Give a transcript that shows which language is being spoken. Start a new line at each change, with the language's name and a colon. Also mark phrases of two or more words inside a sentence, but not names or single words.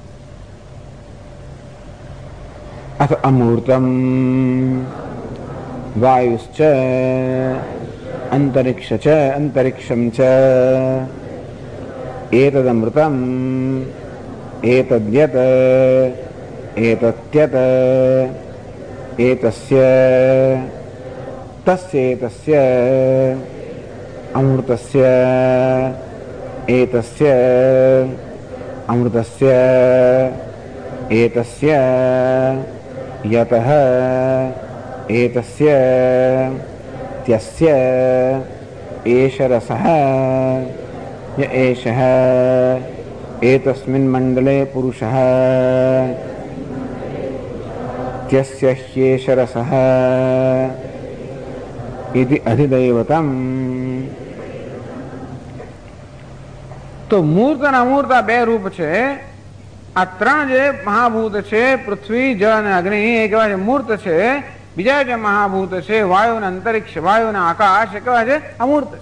Sanskrit: अथ अमूर्तम वायुश्च अंतरिक्षम च एतदमृतम एतद्यत एतत्यत एतस्य तस्येतस्य अमृतस्य एतस्य अमृतस्य एतस्य यतः एतस्य त्यस्य एष रसः य एषः एतस्मिन् मंडले पुरुषः त्यस्य ह्येष रसः इति अधिदैवतम्.
Gujarati: તો મૂર્ત અને અમૂર્ત આ બે રૂપ છે. આ 3 જે મહાભૂત છે, પૃથ્વી, જળ અને અગ્નિ, એ કહેવાય છે મૂર્ત છે. બીજા જે મહાભૂત છે, વાયુ અને અંતરિક્ષ, વાયુ અને આકાશ, એ કહેવાય છે અમૂર્ત છે.